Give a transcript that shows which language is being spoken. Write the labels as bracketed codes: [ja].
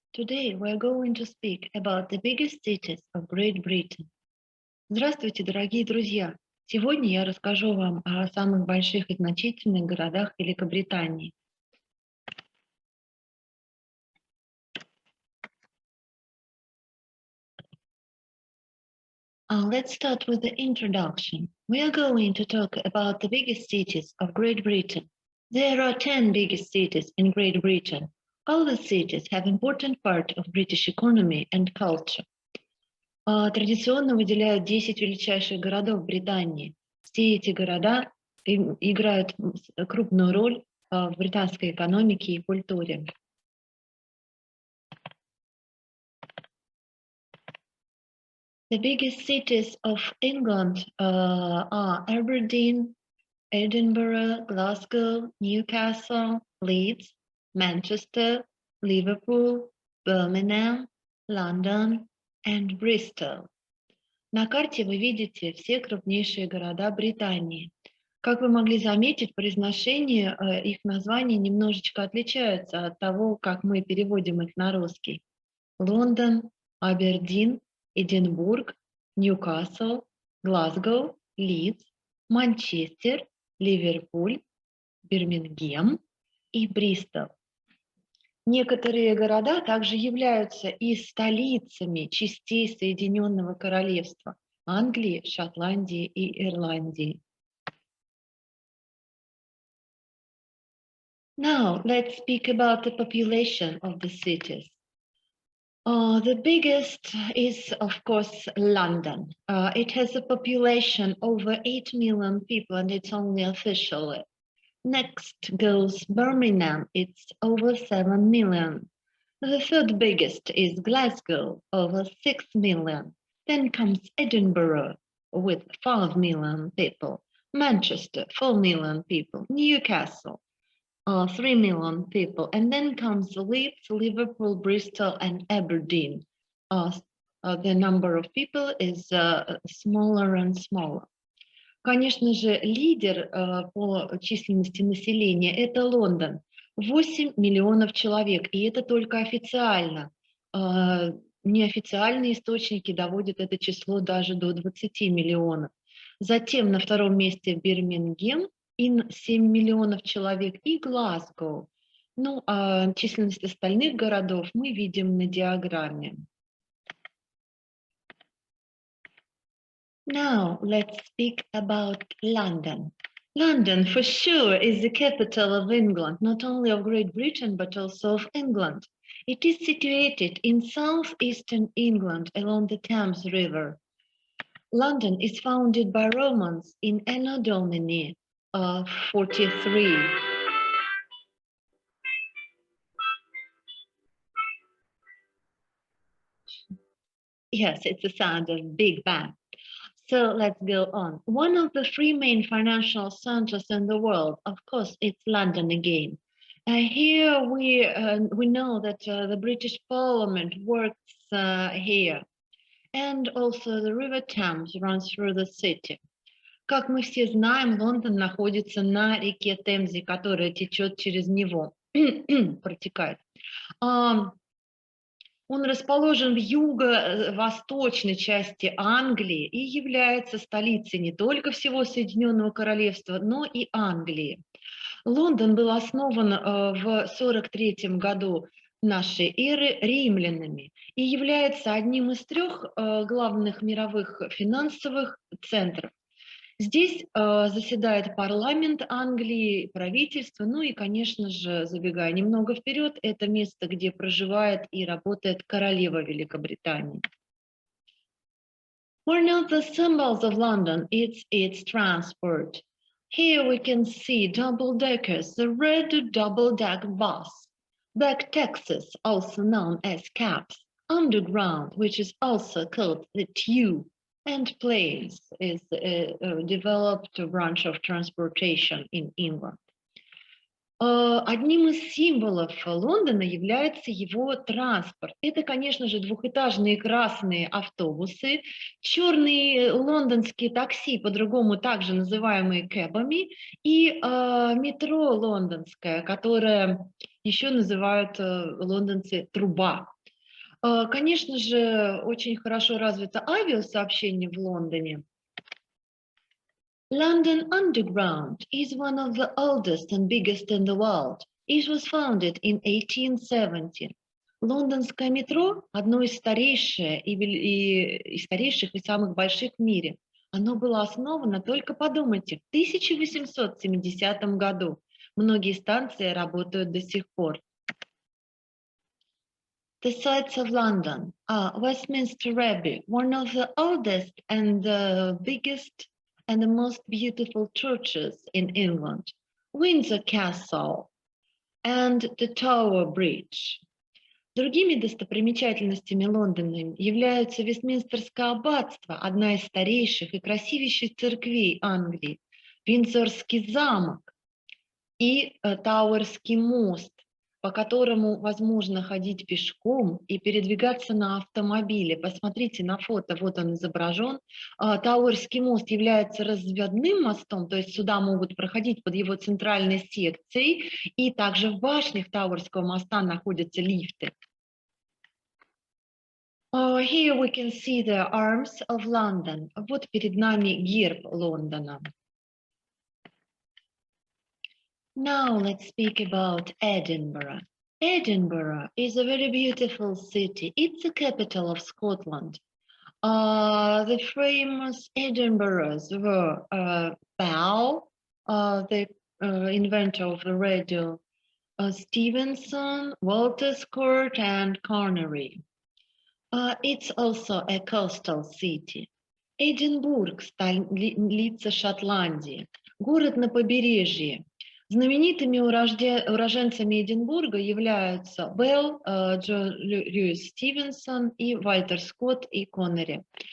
[en] Today we are going to speak about the biggest cities of Great Britain. [ru] Здравствуйте, дорогие друзья! Сегодня я расскажу вам о самых больших и значительных городах Великобритании. [en] Let's start with the introduction. We are going to talk about the biggest cities of Great Britain. There are 10 biggest cities in Great Britain. All the cities have important part of British economy and culture. [ru] Традиционно выделяют 10 величайших городов Британии. Все эти города играют крупную роль в британской экономике и культуре. [en] The biggest cities of England are Aberdeen, Edinburgh, Glasgow, Newcastle, Leeds, Manchester, Liverpool, Birmingham, London and Bristol. [ru] На карте вы видите все крупнейшие города Британии. Как вы могли заметить, произношение их названий немножечко отличается от того, как мы переводим их на русский. Лондон, Абердин, Эдинбург, Ньюкасл, Глазго, Лидс, Манчестер, Ливерпуль, Бирмингем и Бристол. Некоторые города также являются и столицами частей Соединенного Королевства Англии, Шотландии и Ирландии. [en] Now let's speak about the population of the cities. The biggest is, of course, London. It has a population over 8 million people, and it's only officially. Next goes Birmingham, it's over 7 million. The third biggest is Glasgow, over 6 million. Then comes Edinburgh with 5 million people. Manchester, 4 million people. Newcastle, 3 million people. And then comes Leeds, Liverpool, Bristol, and Aberdeen. The number of people is smaller and smaller. [ru] Конечно же, лидер по численности населения – это Лондон. 8 миллионов человек, и это только официально. Неофициальные источники доводят это число даже до 20 миллионов. Затем на втором месте Бирмингем, 7 миллионов человек, и Глазго. Ну, а численность остальных городов мы видим на диаграмме. [en] Now let's speak about London. London for sure is the capital of England, not only of Great Britain but also of England. It is situated in southeastern England along the Thames River. London is founded by Romans in Anno Domini 43. Yes, it's the sound of Big Bang. So let's go on. One of the three main financial centers in the world, of course, it's London again. Here we know that the British Parliament works here, and also the River Thames runs through the city. [ru] Как мы все знаем, Лондон находится на реке Темзе, которая течет через него, протекает. Он расположен в юго-восточной части Англии и является столицей не только всего Соединенного Королевства, но и Англии. Лондон был основан в 43 году нашей эры римлянами и является одним из трех главных мировых финансовых центров. Здесь заседает парламент Англии, правительство, ну и, конечно же, забегая немного вперед, это место, где проживает и работает королева Великобритании. [en] One of the symbols of London is its transport. Here we can see double-deckers, the red double-deck bus, back taxis, also known as cabs, underground, which is also called the tube, and planes is a developed branch of transportation in England. [ru] Одним из символов Лондона является его транспорт. Это, конечно же, двухэтажные красные автобусы, черные лондонские такси, по-другому также называемые кэбами, и метро лондонское, которое Еще называют лондонцы труба. Конечно же, очень хорошо развито авиасообщение в Лондоне. [en] London Underground is one of the oldest and biggest in the world. It was founded in 1870. [ru] Лондонское метро– одно из старейших и самых больших в мире. Оно было основано, только подумайте, в 1870 году. Многие станции работают до сих пор. [en] The sites of London are Westminster Abbey, one of the oldest and the biggest and the most beautiful churches in England, Windsor Castle and the Tower Bridge. [ru] Другими достопримечательностями Лондона являются Вестминстерское аббатство, одна из старейших и красивейших церквей Англии, Виндзорский замок и Тауэрский мост, по которому возможно ходить пешком и передвигаться на автомобиле. Посмотрите на фото, вот он изображен. Тауэрский мост является разводным мостом, то есть сюда могут проходить под его центральной секцией, и также в башнях Тауэрского моста находятся лифты. [en] Here we can see the arms of London. [ru] Вот перед нами герб Лондона. [en] Now let's speak about Edinburgh. Edinburgh is a very beautiful city. It's the capital of Scotland. The famous Edinburghs were Bell, the inventor of the radio, Stevenson, Walter Scott, and Connery. It's also a coastal city. [ru] Эдинбург, столица Шотландии, город на побережье. Знаменитыми уроженцами Эдинбурга являются Белл, Льюис Стивенсон и Вальтер Скотт и Коннери.